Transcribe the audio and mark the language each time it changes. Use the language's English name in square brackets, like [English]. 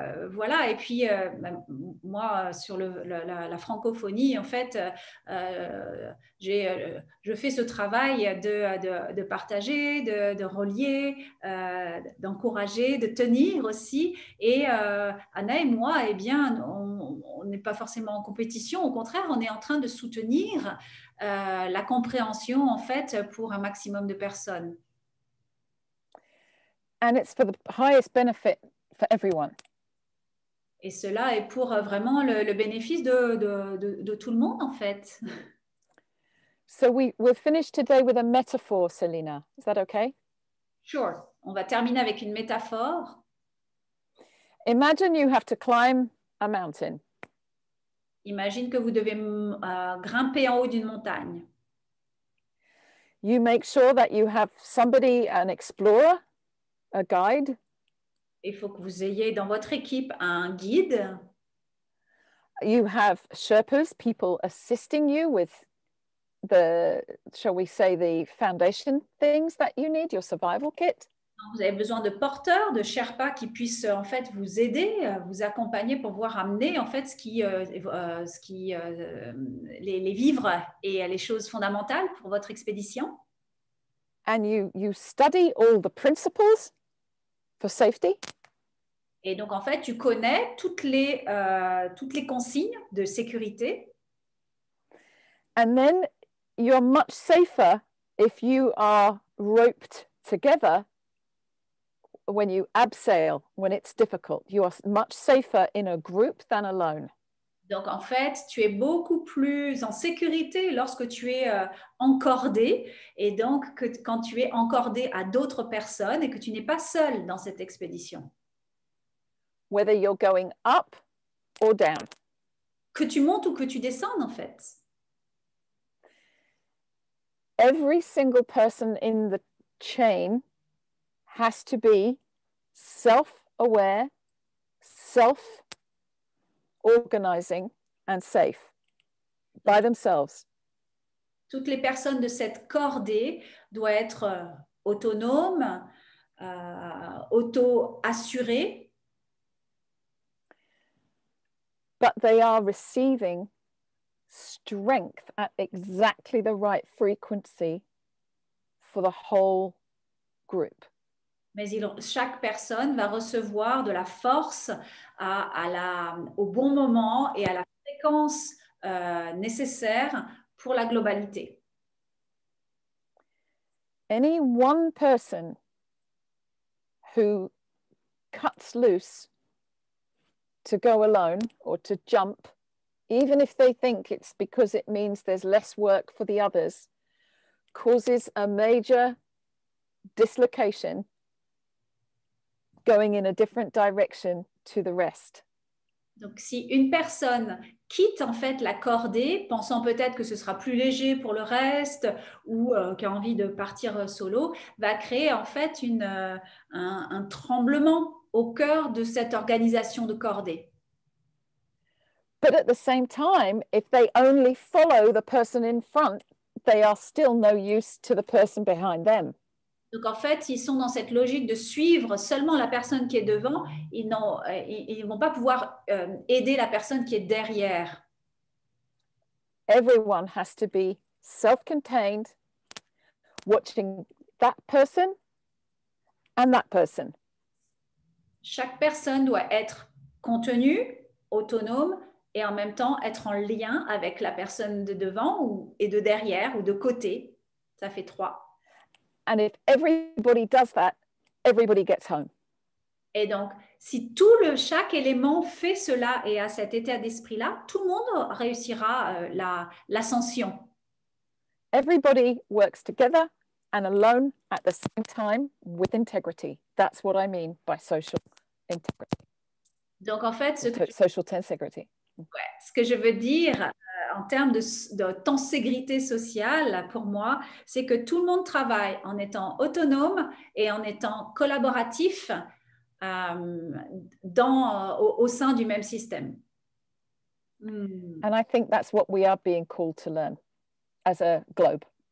[French] Voilà, et puis moi sur la francophonie en fait je fais ce travail de partager, de relier, d'encourager, de tenir aussi, et Anna et moi, eh bien on n'est pas forcément en compétition, au contraire on est en train de soutenir la compréhension en fait pour un maximum de personnes. [English] And it's for the highest benefit for everyone. [French] Et cela est pour vraiment le bénéfice de tout le monde, en fait. [English] So we'll finish today with a metaphor, Selina. Is that okay? Sure. [French] On va terminer avec une métaphore. [English] Imagine you have to climb a mountain. [French] Imagine que vous devez grimper en haut d'une montagne. [English] You make sure that you have somebody, an explorer, a guide. [French] Il faut que vous ayez dans votre équipe un guide. [English] You have Sherpas, people assisting you with the, shall we say, the foundation things that you need, your survival kit. [French] Vous avez besoin de porteurs, de Sherpas qui puissent en fait vous aider, vous accompagner pour pouvoir amener en fait les vivres et les choses fondamentales pour votre expédition. [English] And you study all the principles for safety. [French] Et donc, en fait, tu connais toutes les consignes de sécurité. [English] And then you're much safer if you are roped together when you abseil, when it's difficult. You are much safer in a group than alone. [French] Donc, en fait, tu es beaucoup plus en sécurité lorsque tu es encordé, et donc quand tu es encordé à d'autres personnes et que tu n'es pas seul dans cette expédition. [English] Whether you're going up or down. [French] Que tu montes ou que tu descendes, en fait. [English] Every single person in the chain has to be self-aware, self-organizing and safe by themselves. [French] Toutes les personnes de cette cordée doivent être autonomes, auto-assurées. [English] But they are receiving strength at exactly the right frequency for the whole group. [French] Mais chaque personne va recevoir de la force au bon moment et à la fréquence nécessaire pour la globalité. [English] Any one person who cuts loose to go alone or to jump, even if they think it's because it means there's less work for the others, causes a major dislocation going in a different direction to the rest. [French] Donc, si une personne quitte en fait la cordée, pensant peut-être que ce sera plus léger pour le reste ou qui a envie de partir solo, va créer en fait un tremblement au cœur de cette organisation de cordée. [English] But at the same time, if they only follow the person in front, they are still no use to the person behind them. [French] Donc, en fait, s'ils sont dans cette logique de suivre seulement la personne qui est devant, ils ne vont pas pouvoir aider la personne qui est derrière. [English] Everyone has to be self-contained, watching that person and that person. [French] Chaque personne doit être contenue, autonome, et en même temps être en lien avec la personne de devant et de derrière ou de côté. Ça fait 3. [English] And if everybody does that, everybody gets home. [French] Et donc, si chaque élément fait cela et a cet état d'esprit-là, tout le monde réussira l'ascension. [English] Everybody works together and alone at the same time with integrity. That's what I mean by social integrity. [French] Donc, en fait, social tenségrité. Ce que je veux dire en termes de tenségrité sociale, pour moi, c'est que tout le monde travaille en étant autonome et en étant collaboratif au sein du même système. [English] And I think that's what we are being called to learn as a globe.